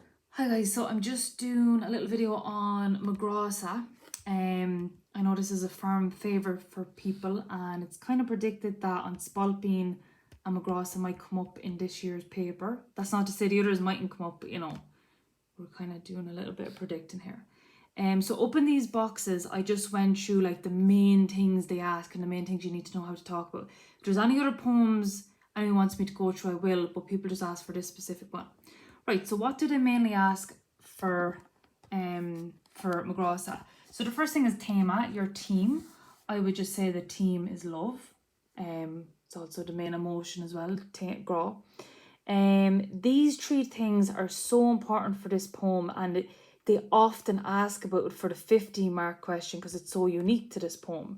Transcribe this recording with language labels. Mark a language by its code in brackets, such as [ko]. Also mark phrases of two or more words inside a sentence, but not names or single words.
[en] Hi guys, so I'm just doing a little video on my ghrá-sa. I know this is a firm favourite for people, and it's kind of predicted that on Spalpeen and my ghrá-sa might come up in this year's paper. That's not to say the others mightn't come up, but we're kind of doing a little bit of predicting here. So up in these boxes, I just went through like the main things they ask and the main things you need to know how to talk about. If there's any other poems anyone wants me to go through, I will, but people just ask for this specific one. Right, so what do they mainly ask for my ghrá-sa? So the first thing is tema, your team. I would just say the team is love. It's also the main emotion as well, grá. These three things are so important for this poem, and they often ask about it for the 50-mark question because it's so unique to this poem.